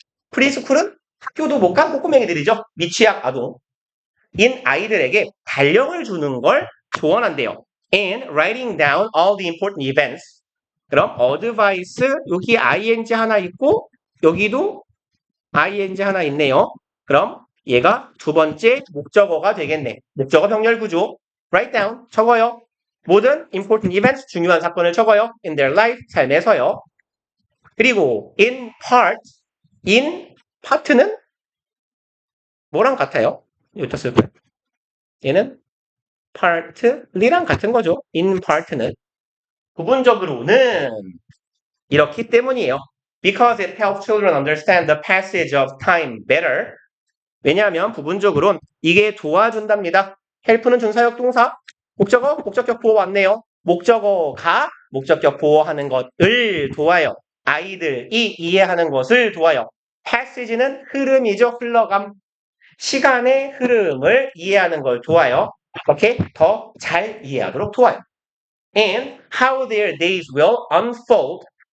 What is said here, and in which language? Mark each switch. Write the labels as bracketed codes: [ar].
[ko] 프리스쿨은 학교도 못 간 꼬꼬맹이들이죠. 미취학 아동. 인 아이들에게 달력을 주는 걸 조언한대요. [en] And writing down all the important events. [ko] 그럼 advice 여기 ing 하나 있고 여기도 ing 하나 있네요. 그럼 얘가 두 번째 목적어가 되겠네. 목적어 병렬 구조. [en] Write down [ko] 적어요. 모든 [en] important events [ko] 중요한 사건을 적어요. [en] In their life [ko] 삶에서요. 그리고 in part는 뭐랑 같아요? 여기다 쓸까요? 얘는 partly랑 같은 거죠. in part는 부분적으로는 이렇기 때문이에요. [en] Because it helps children understand the passage of time better. [ko] 왜냐하면 부분적으로는 이게 도와준답니다. help는 준사역 동사, 목적어, 목적격 보호 왔네요. 목적어가 목적격 보호하는 것을 도와요. 아이들이 이해하는 것을 도와요. passage는 흐름이죠. 흘러감. 시간의 흐름을 이해하는 걸 도와요. 이렇게 더 잘 이해하도록 도와요. [en] And how their days will unfold.